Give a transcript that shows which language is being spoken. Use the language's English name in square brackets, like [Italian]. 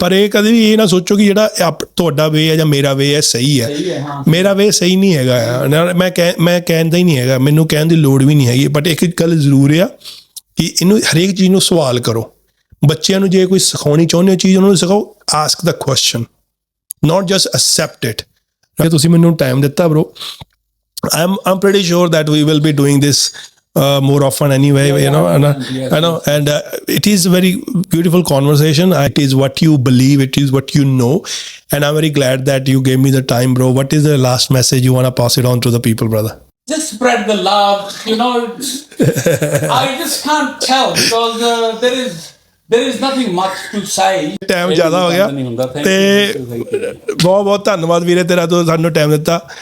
[Punjabi] ਪਰ ਇਹ ਕਦੇ ਵੀ ਇਹ ਨਾ ਸੋਚੋ ਕਿ ਜਿਹੜਾ ਤੁਹਾਡਾ ਵੇ ਹੈ ਜਾਂ ਮੇਰਾ ਵੇ ਹੈ ਸਹੀ ਹੈ। ਮੇਰਾ ਵੇ ਸਹੀ ਨਹੀਂ ਹੈਗਾ, ਮੈਂ ਕਹਿੰਦਾ ਹੀ ਨਹੀਂ ਹੈਗਾ, ਮੈਨੂੰ ਕਹਿਣ ਦੀ ਲੋੜ ਵੀ ਨਹੀਂ ਹੈਗੀ। ਬਟ ਇੱਕ ਗੱਲ ਜ਼ਰੂਰ ਆ ਕਿ ਇਹਨੂੰ ਹਰੇਕ ਚੀਜ਼ ਨੂੰ ਸਵਾਲ ਕਰੋ। ਬੱਚਿਆਂ ਨੂੰ ਜੇ ਕੋਈ ਸਿਖਾਉਣੀ ਚਾਹੁੰਦੇ ਹੋ ਚੀਜ਼, ਉਹਨਾਂ ਨੂੰ ਸਿਖਾਓ, [English] Ask the question, not just accept it. [Punjabi] ਤੁਸੀਂ ਮੈਨੂੰ ਟਾਈਮ ਦਿੱਤਾ bro, [English] I'm pretty sure that we will be doing this more often anyway, you know. I know, and it is a very beautiful conversation. It is what you believe, it is what you know, and I'm very glad that you gave me the time, bro. What is the last message you want to pass it on to the people, brother? Just spread the love, you know. I just can't tell because there is nothing much to say. [Punjabi] Time ਜ਼ਿਆਦਾ ਹੋ ਗਿਆ ਤੇ ਬਹੁਤ ਧੰਨਵਾਦ ਵੀਰੇ ਤੇਰਾ, ਤੂੰ ਸਾਨੂੰ ਟਾਈਮ ਦਿੱਤਾ।